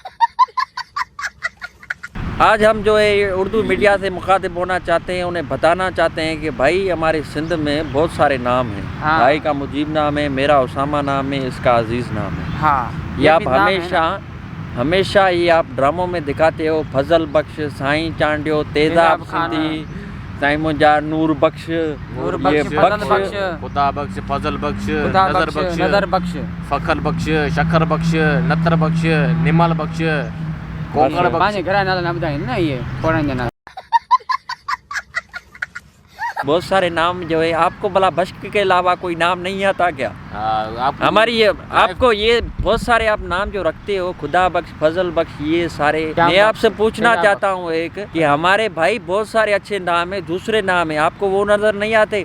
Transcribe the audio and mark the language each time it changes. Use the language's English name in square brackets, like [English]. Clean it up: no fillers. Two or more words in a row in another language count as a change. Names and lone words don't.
[Hindi] आज हम जो है उर्दू मीडिया से मुखातिब होना चाहते हैं, उन्हें बताना चाहते हैं कि भाई हमारे सिंध में बहुत सारे नाम हैं। हाँ। भाई का मुजीब नाम है, मेरा उसामा नाम है, इसका अजीज़ नाम है। हाँ, ये आप हमेशा ये आप ड्रामों में दिखाते हो। फजल बख्श, साईं चांडियो, तेजाब सिंधी, साईं मुंजा, नूर बख्श, ये बख्श, खुदा बख्श, फजल बख्श, नजर बख्श, फखर बख्श, शखर बख्श, नतर बख्श, निमल बख्श, कोकड़ बख्श। [Sindhi] घरा नाला ॿुधाइनि न इहे पुराणे जा नाला। [Hindi] बहुत सारे नाम जो है। आपको भला बख्श के अलावा कोई नाम नहीं आता क्या? हमारी ये आपको ये बहुत सारे आप नाम जो रखते हो, खुदा बख्श, फजल बख्श, ये सारे मैं आपसे पूछना चाहता हूँ एक कि हमारे भाई बहुत सारे अच्छे नाम है, दूसरे नाम है, आपको वो नजर नहीं आते?